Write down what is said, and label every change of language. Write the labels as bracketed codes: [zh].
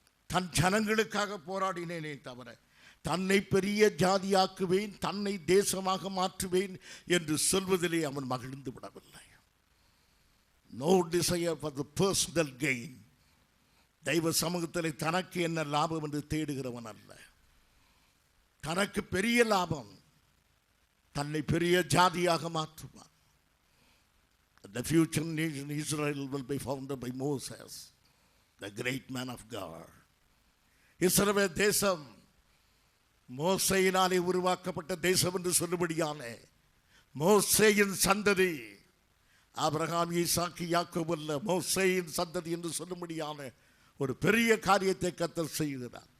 [ta] தன் ஜனங்களுக்காக போராடினேனே தவிர தன்னை பெரிய ஜாதியாக்குவேன், தன்னை தேசமாக மாற்றுவேன் என்று சொல்வதிலே அவன் மகிழ்ந்து விடவில்லை. [en] No desire for the personal gain. [ta] தெய்வ சமூகத்திலே தனக்கு என்ன லாபம் என்று தேடுகிறவன் அல்ல. தனக்கு பெரிய லாபம், தன்னை பெரிய ஜாதியாக மாற்றுவான். [en] The future nation Israel will be founded by Moses, the great man of God. [ta] இஸ்ரவேல் தேசம் மோசேயினாலே உருவாக்கப்பட்ட தேசம் என்று சொல்லும்படியான மோசேயின் சந்ததி, ஆபிரகாம், ஈசாக்கு, யாக்கோபு அல்ல, மோசேயின் சந்ததி என்று சொல்லும்படியான ஒரு பெரிய காரியத்தை கர்த்தர் செய்கிறார்.